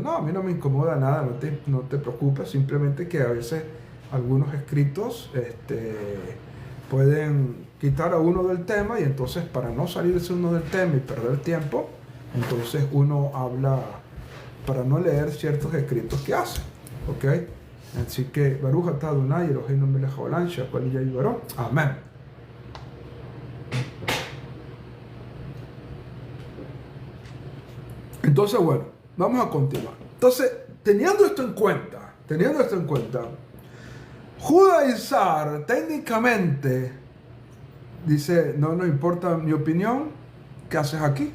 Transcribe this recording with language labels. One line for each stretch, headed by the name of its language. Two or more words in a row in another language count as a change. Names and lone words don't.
Spanish: No, a mí no me incomoda nada, no te preocupes, simplemente que a veces algunos escritos pueden quitar a uno del tema y entonces para no salirse uno del tema y perder tiempo, entonces uno habla para no leer ciertos escritos que hace, ¿ok? Así que
Hebrew: ברוך אתה אדוני אלוהינו מלך העולם שהכל נהיה בדברו.
Spanish: Amén. Entonces, bueno, vamos a continuar. Entonces, teniendo esto en cuenta, judaizar técnicamente dice, no importa mi opinión, ¿qué haces aquí?